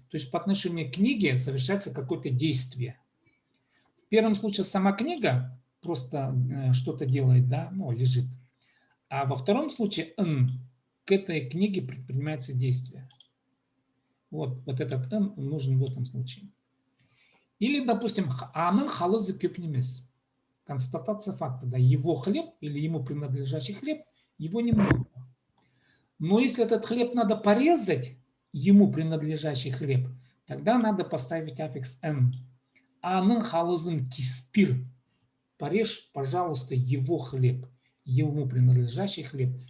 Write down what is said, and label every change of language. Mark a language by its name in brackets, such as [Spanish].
[Russian] То есть по отношению к книге совершается какое-то действие. В первом случае сама книга просто что-то делает, да, ну, лежит. А во втором случае к этой книге предпринимается действие. Вот этот «н» нужен в этом случае. Или, допустим, [Khakas] «анын халызы көпнемес». [Russian] Констатация факта, да, его хлеб или ему принадлежащий хлеб, его немного. Но если этот хлеб надо порезать, ему принадлежащий хлеб, тогда надо поставить аффикс «н». [Khakas] Анын халызын киспир. [Russian] Порежь, пожалуйста, его хлеб, ему принадлежащий хлеб.